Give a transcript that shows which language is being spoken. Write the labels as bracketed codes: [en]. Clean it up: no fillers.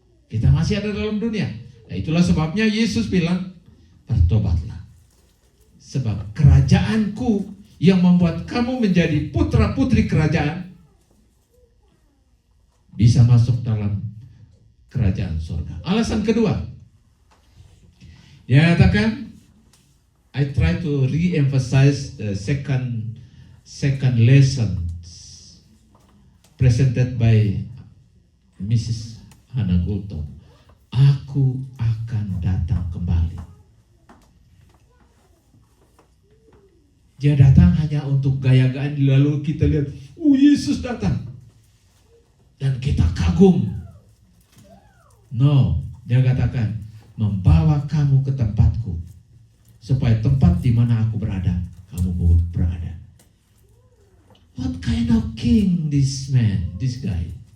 [id] Kita masih ada dalam dunia. Nah, itulah sebabnya Yesus bilang, bertobatlah. Sebab kerajaanku yang membuat kamu menjadi putra-putri kerajaan bisa masuk dalam kerajaan surga. Alasan kedua, dia katakan, [en] I try to re-emphasize the second lesson presented by Mrs. Hannah Gulton. [id] Aku akan datang kembali. Dia datang hanya untuk gaya-gayaan, lalu kita lihat, Yesus datang. Dan kita kagum. [en] No, [id] dia katakan, membawa kamu ke tempatku. Supaya tempat di mana aku berada, kamu berada. [en] What kind of king this man, this guy?